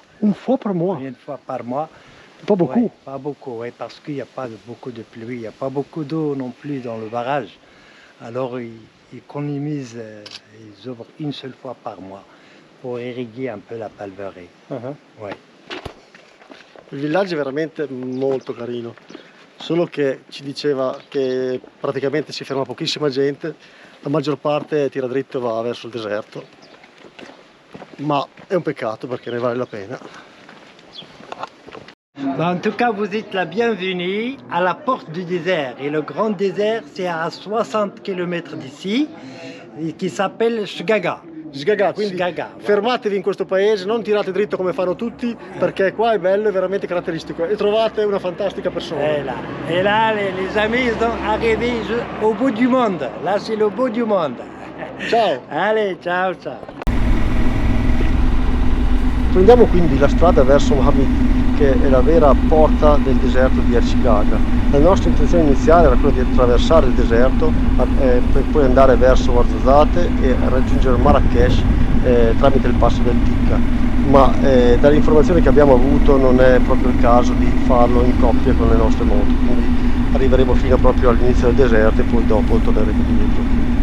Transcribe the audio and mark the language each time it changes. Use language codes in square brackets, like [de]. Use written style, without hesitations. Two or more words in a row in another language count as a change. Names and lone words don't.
[fr] Une fois par mois? Une fois par mois. Pas beaucoup? Ouais, pas beaucoup, ouais, parce qu'il n'y a pas beaucoup de pluie. Il n'y a pas beaucoup d'eau non plus dans le barrage. Alors, ils économisent, ils ouvrent une seule fois par mois pour irriguer un peu la Palveraie. Ouais. [it] Il villaggio è veramente molto carino, solo che ci diceva che praticamente si ferma pochissima gente, la maggior parte tira dritto e va verso il deserto, ma è un peccato perché ne vale la pena. [fr] En tout cas, vous êtes la bienvenue à la porte du désert. Et le grand désert, c'est à 60 km d'ici, qui s'appelle Shgaga. [it] Sgaga, quindi Sgaga, fermatevi in questo paese, non tirate dritto come fanno tutti, perché qua è bello, è veramente caratteristico e trovate una fantastica persona. [fr] Et là les amis, ils sont arrivés au bout du monde. Là, c'est le bout du monde. [it] Ciao! [fr] Allez, [it] ciao, ciao. Prendiamo quindi la strada verso Mohammed, che è la vera porta del deserto di Ercigaga. La nostra intenzione iniziale era quella di attraversare il deserto per poi andare verso Ouarzazate e raggiungere Marrakesh tramite il passo del Tikka, ma dalle informazioni che abbiamo avuto non è proprio il caso di farlo in coppia con le nostre moto, quindi arriveremo fino proprio all'inizio del deserto e poi dopo torneremo indietro.